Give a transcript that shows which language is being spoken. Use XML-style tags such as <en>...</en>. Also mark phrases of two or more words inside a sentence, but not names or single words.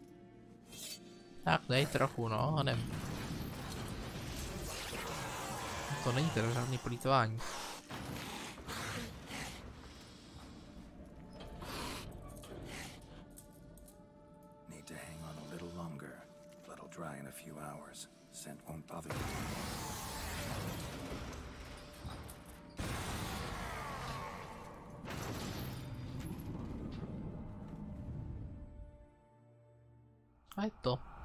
<cs>Tak dej trochu, no, honem. To není teda žádný plýtvání.</cs> <en>Need to hang on a little longer. Blood'll dry in a few hours. Scent won't bother you.</en> <cs>A je to.</cs>